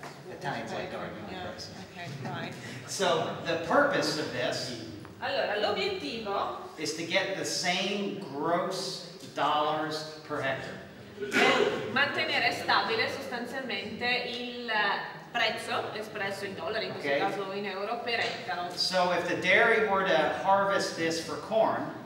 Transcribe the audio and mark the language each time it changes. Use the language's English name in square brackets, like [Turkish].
[English] Italians like arguing on price. Okay, right. So the purpose of this [Italian] Allora, l'obiettivo [English] is to get the same gross dollars per hectare. [Italian] è mantenere stabile sostanzialmente il prezzo espresso in dollari, in questo Ok. caso in euro, per ettaro. [English] So if the dairy were to harvest this for corn,